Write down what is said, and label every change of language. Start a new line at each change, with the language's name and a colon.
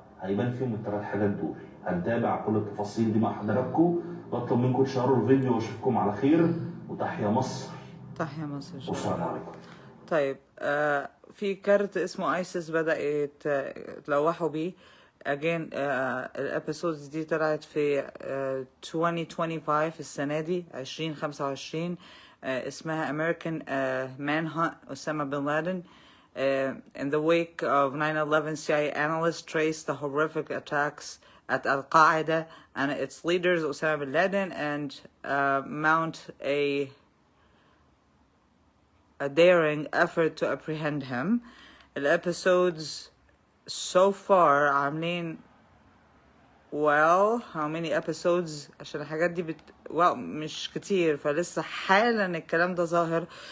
Arabic: هيبان فيهم الثلاث حاجات دول. هنتابع كل التفاصيل دي مع حضراتكم، بطلب منكم تشيروا الفيديو واشوفكم على خير، وتحيا مصر. تحيا مصر. والسلام عليكم. طيب في كارت اسمه ايسيس بدأ يتلوحوا بيه
English: again.
Arabic: الابيسودز دي طلعت في 2025 السنة دي 2025. اسمها
English: American Manhunt Osama bin Laden. In the wake of 9/11, CIA analysts traced the horrific attacks at Al-Qaeda and its leaders Osama bin Laden and mount a daring effort to apprehend him.
Arabic: الابيسودز
English: so far
Arabic: عاملين
English: how many episodes
Arabic: عشان الحاجات دي مش كتير، فلسه حالا الكلام ده ظاهر.